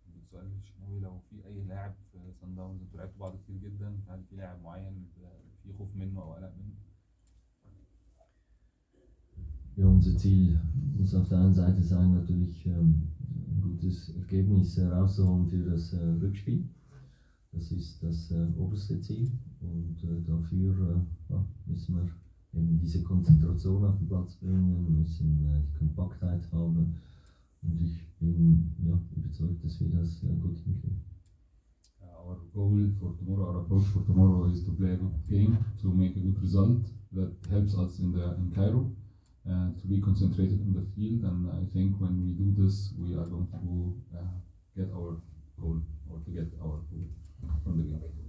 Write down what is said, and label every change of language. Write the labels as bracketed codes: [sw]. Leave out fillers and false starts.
[ar] سؤال الشناوي، لو في اي لاعب في صن داونز انتوا لعبتوا بعض كتير جدا، هل في لاعب معين في خوف منه او قلق منه؟ [de] Ja, unser Ziel muss auf der einen Seite sein, natürlich ein gutes Ergebnis rauszuholen für das Rückspiel. Das ist das oberste Ziel, und dafür müssen wir eben diese Konzentration auf den Platz bringen, müssen die Kompaktheit haben, und ich bin überzeugt, dass wir das gut hinkriegen. [en] Our goal for tomorrow, our approach for tomorrow is to play a good game, to make a good result that helps us in Cairo, to be concentrated on the field, and I think when we do this, we are going to get our goal, or to get our goal from the game.